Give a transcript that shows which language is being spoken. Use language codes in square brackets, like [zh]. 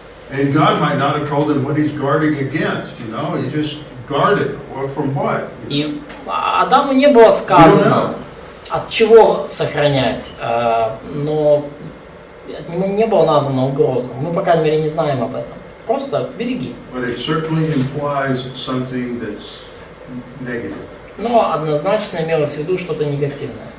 [en] And God might not have told him what he's guarding against, he just guarded. Well, from what? [ru] И Адаму не было сказано, от чего сохранять, но от него не было названо угроза. Мы, по крайней мере, не знаем об этом. Просто береги. [en] But it certainly implies something that's negative. [ru] Но однозначно имелось в виду что-то негативное.